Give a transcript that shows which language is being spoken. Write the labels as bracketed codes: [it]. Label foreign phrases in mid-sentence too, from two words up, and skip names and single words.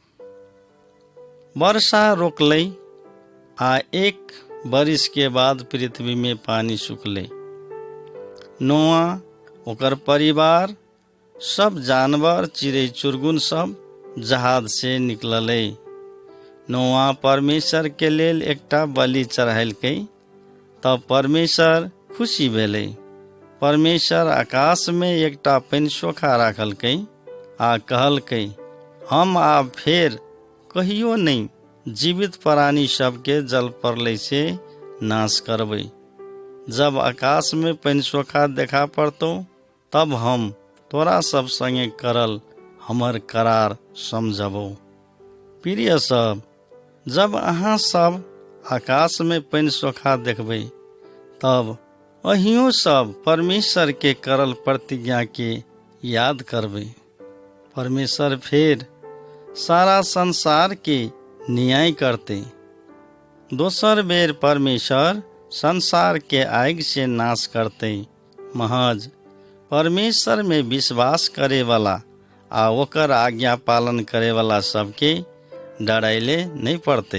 [mai] वर्षा रोकलै आ 1 बरिस के बाद पृथ्वी में पानी सुखलै। नोआ, ओकर परिवार, सब जानवर, चिड़ै चुरगुन सब जहाज से निकललै। नोआ परमेश्वर के लेल एकटा बलि चढ़ेलकै, तब परमेश्वर खुशी भेलै। परमेश्वर आकाश में एकटा पैनसोखा राखलकै आ कहलकै, हम आब फेर कहियो नहीं जीवित प्राणी सबके जल प्रलय से नाश करबै। जब आकाश में पैनसोखा देखा पड़तौ, तब हम तोरा सब संगे करल हमर करार समझबौ। प्रिय सब, जब अहाँ सब आकाश में पैनसोखा देखबै, तब अहियो सब परमेश्वर के करल प्रतिज्ञा के याद करबै। परमेश्वर फिर सारा संसार के न्याय करते। दोसर बेर परमेश्वर संसार के आग से नाश करते। महज परमेश्वर में विश्वास करे वाला आ ओकर आज्ञा पालन करे वाला सबके डराइले नहीं पड़ते।